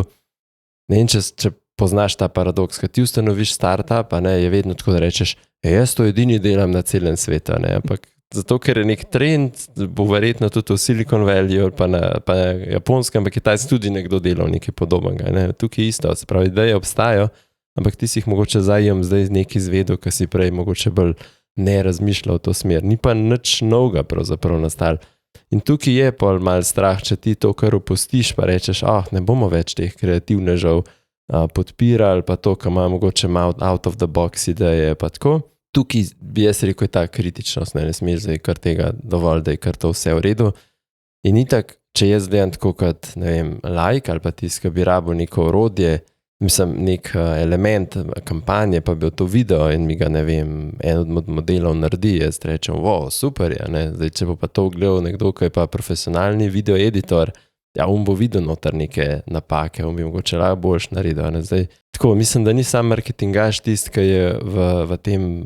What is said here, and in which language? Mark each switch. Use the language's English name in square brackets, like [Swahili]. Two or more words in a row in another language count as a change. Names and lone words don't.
[Slovenian] ne vem, če poznaš ta paradoks, kad ti ustanoviš startup, ne, je vedno tako, da rečeš, jaz to edini delam na celem svetu, ne, ampak zato, ker je nek trend, bo verjetno tudi v Silicon Valley pa na Japonskem, ampak Kitajski tudi nekdo delal nekaj podobnega, ne, tukaj isto, se pravi, ideje obstajajo, ampak ti si jih mogoče zdaj nekaj izvedel, ki si prej mogoče bolj ne razmišljal v to smer, ni pa nič novega pravzaprav nastalo. In tukaj je pol mal strah, če ti to kar opustiš, pa rečeš, ne bomo več teh kreativnežev podpirali, pa to, ki ima mogoče [English] out of the box [Slovenian] ideje, pa tako. Tukaj bi jaz rekel, je ta kritičnost, ne smeš zdaj kar tega dovolj, da je kar to vse v redu. In itak, če jaz gledam tako kot, ne vem, like ali pa tisk, ki bi rabil neko orodje, mislim, nek element kampanje, pa bi to video in mi ga, ne vem, en od modelov naredi, jaz rečem, wow, super je, ne, zdaj, če bo pa to gledal nekdo, ki je pa profesionalni [English] video editor, [Slovenian] ja, on bo videl noter neke napake, on bi mogoče lahko boljš naredil, ne, zdaj, tako, mislim, da ni sam marketingaš tist, ki je v tem